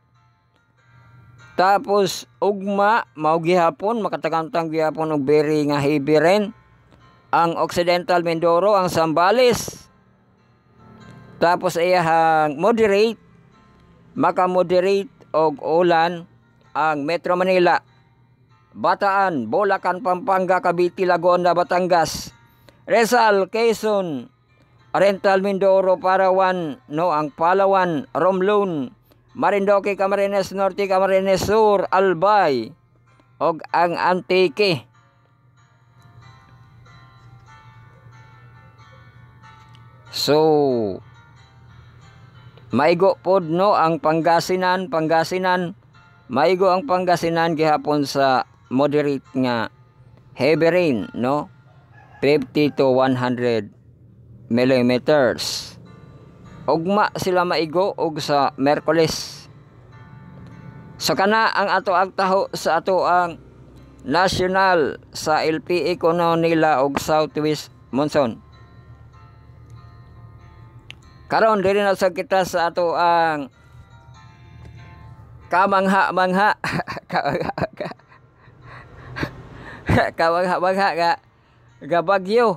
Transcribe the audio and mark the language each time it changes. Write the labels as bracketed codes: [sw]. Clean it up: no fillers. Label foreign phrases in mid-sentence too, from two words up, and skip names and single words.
[ceb] Tapos ugma mao gihapon makatagantang gihapon og very nga [en] heavy rain [ceb] ang Occidental Mindoro, ang Zambales. Tapos iyahang moderate, maka-moderate og ulan ang Metro Manila, Bataan, Bulacan, Pampanga, Cavite, Laguna, Batangas, Rizal, Quezon, Oriental Mindoro, Palawan, no, ang Palawan, Romblon, Marinduque, Camarines Norte, Camarines Sur, Albay, og ang Antique. So, maigo pod no ang Pangasinan, maigo ang Pangasinan gihapon sa moderate nga [en] heavy rain, [ceb] no? 50 to 100 millimeters. Ugma sila maigo og sa Merkules. So kana ang ato ang taho sa ato ang national sa LPE kuno nila og [en] southwest monsoon. [ceb] Karon diri na sa kita sa ato ang kamangha-mangha kamangha-mangha ga bagyo.